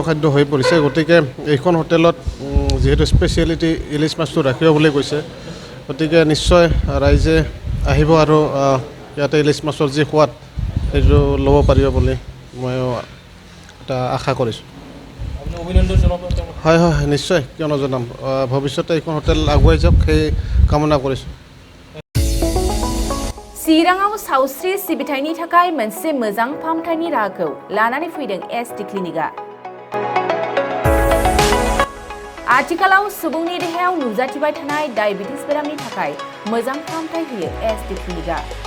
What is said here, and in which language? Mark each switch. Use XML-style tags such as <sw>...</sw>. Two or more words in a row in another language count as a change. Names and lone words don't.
<as>খাদ্য হৈ পৰিছে গতিকে এইখন হোটেলত যিহেতু স্পেচিয়েলিটি ইলিশ মাছটো ৰাখিব বুলি কৈছে গতিকে নিশ্চয় ৰাইজে আহিব আৰু ইয়াতে ইলিশ মাছৰ যি সোৱাদ সেইটো ল'ব পাৰিব বুলি মই এটা আশা কৰিছোঁ হয় হয় নিশ্চয় কিয় নজনাম ভৱিষ্যতে এইখন হোটেল আগুৱাই যাওক সেই কামনা কৰিছোঁ</as> <brx>चिराङाव सावस्रि सिबिथायनि थाखाय मोनसे मोजां फाहामथायनि राहाखौ लानानै फैदों एसटि क्लिनिकआ आथिखालाव सुबुंनि देहायाव नुजाथिबाय थानाय डायबिटिस बेरामनि थाखाय मोजां फाहामथाय होयो एसटि क्लिनिकआ</brx>